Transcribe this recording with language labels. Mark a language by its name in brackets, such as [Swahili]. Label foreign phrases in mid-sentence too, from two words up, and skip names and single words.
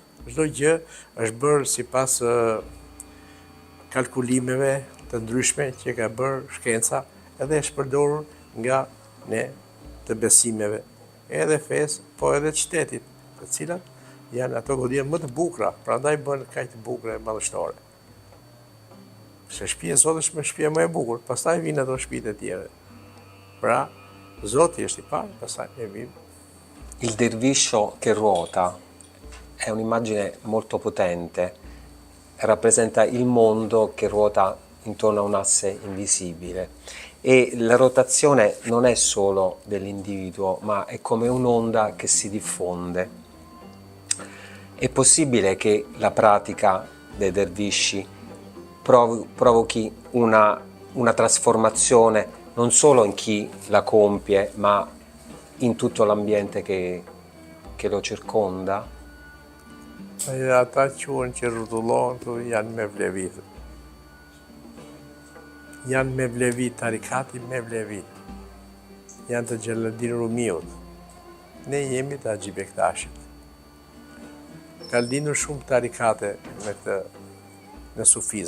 [Albanian] Çdo gjë është bërë sipas kalkulimeve të ndryshme që ka bërë shkenca, edhe është përdorur nga ne të besimeve, edhe fesë, po edhe të shtetit, të cilat janë ato goditje më të bukura, prandaj bën kaq të bukura e madhështore. Se shtëpia e Zotit është shtëpia më e bukur, pastaj vijnë ato shtëpitë e tjera. Pra, Zoti është i parë, pastaj ne vim. [Italian] Il derviscio che ruota è un'immagine molto potente, rappresenta il mondo che ruota intorno a un asse invisibile e la rotazione non è solo dell'individuo, ma è come un'onda che si diffonde. È possibile che la pratica dei dervisci provochi una trasformazione non solo in chi la compie, ma in tutto l'ambiente che lo circonda? [Albanian] Ata quhen që rrotullohen këtu janë me vlevit. Janë me vlevit, tarikati me vlevit. Janë të Xheladin Rumiut. Ne jemi të Haxhi Bektashit. Ka lindur shumë tarikate në sufizëm.